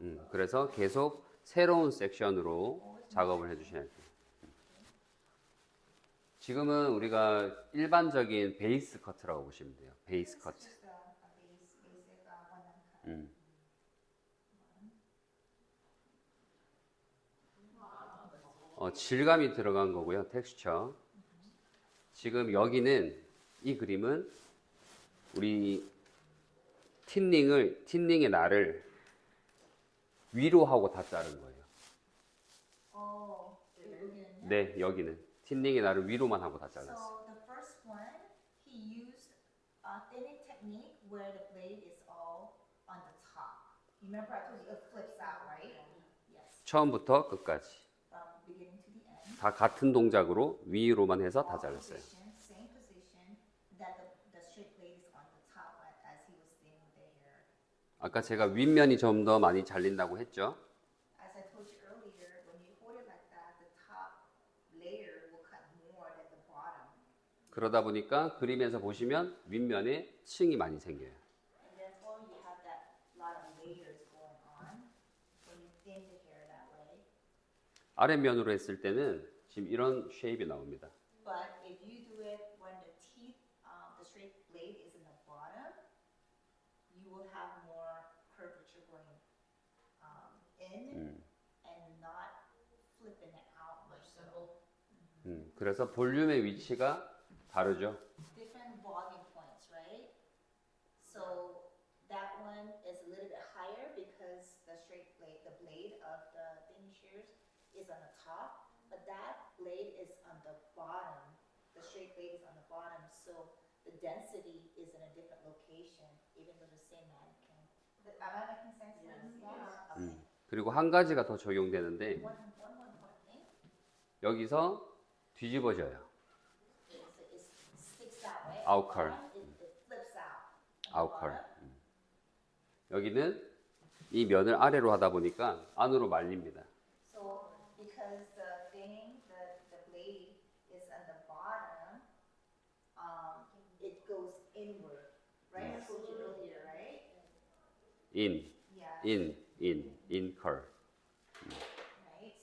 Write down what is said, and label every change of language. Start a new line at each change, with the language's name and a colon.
Korean: 그래서 계속 새로운 섹션으로 작업을 해주셔야 돼요. 지금은 우리가 일반적인 베이스 커트라고 보시면 돼요. 베이스 커트.
English: Just a basic one-line cut.
Korean: 질감이 들어간 거고요. 텍스처. 지금 여기는 이 그림은 우리 틴닝의 날을 위로 하고 다 자른 거예요. Oh, 여기는 네, 여기는 틴닝의 날을 위로만 하고 다 잘랐어요.
English: So the first one, he used a thinning technique where the blade is all on the top. You remember I told you it flips out, right? Yes.
Korean: 처음부터 끝까지
English: From beginning to the end.
Korean: 다 같은 동작으로 위로만 해서 다 잘랐어요.
English: Same position that the straight blade is on the top as he was thinning the hair.
Korean: 아까 제가 윗면이 좀 더 많이 잘린다고 했죠.
English: As I told you earlier, when you hold it like that, the top layer will cut more than the bottom.
Korean: 그러다 보니까 그림에서 보시면 윗면에 층이 많이 생겨요.
English: And therefore you have that lot of layers going on when you thin the hair that way.
Korean: 아랫면으로 했을 때는 지금 이런 쉐입이 나옵니다.
English: But if you do it when the teeth, the straight blade is in the bottom, you will have more curvature going in and not flipping it out or so. 그래서 볼륨의 위치가 다르죠. Different volume points, right? So that one is a little bit higher because the straight blade, the blade of the thin shears is on the top, but that blade is on the bottom. The straight blade is on the bottom, so the density is in a different location, even though the same mannequin. Am I making sense? Yeah. Okay.
Korean: 그리고 한 가지가 더 적용되는데
English: One more important thing.
Korean: 여기서 뒤집어져요.
English: It sticks that way. Outcurl. It flips out.
Korean: 아웃컬. 여기는 이 면을 아래로 하다 보니까 안으로 말립니다.
English: So because the thinning, the blade is on the bottom, it goes inward, right? I told you earlier, right? Yeah. in curl. Right.